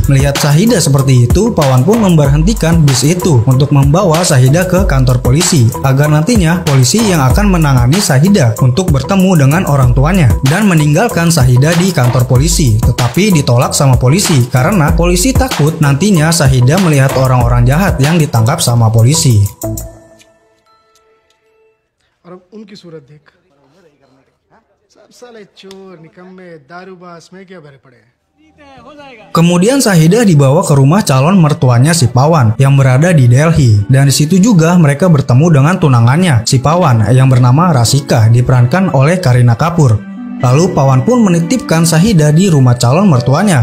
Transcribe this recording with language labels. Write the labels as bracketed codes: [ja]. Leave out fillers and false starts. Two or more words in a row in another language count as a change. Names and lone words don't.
[id] Melihat Sahida seperti itu, Pawan pun memberhentikan bis itu untuk membawa Sahida ke kantor polisi agar nantinya polisi yang akan menangani Sahida untuk bertemu dengan orang tuanya dan meninggalkan Sahida di kantor polisi. Tetapi ditolak sama polisi karena polisi takut nantinya Sahida melihat orang-orang jahat yang ditangkap sama polisi. [hi] और उनकी सूरत देख सब साले चोर निकम्मे दारूबाज में क्या भरे पड़े हैं। [id] Kemudian Sahida dibawa ke rumah calon mertuanya si Pawan yang berada di Delhi, dan di situ juga mereka bertemu dengan tunangannya si Pawan yang bernama Rasika, diperankan oleh Kareena Kapoor. Lalu Pawan pun menitipkan Sahida di rumah calon mertuanya.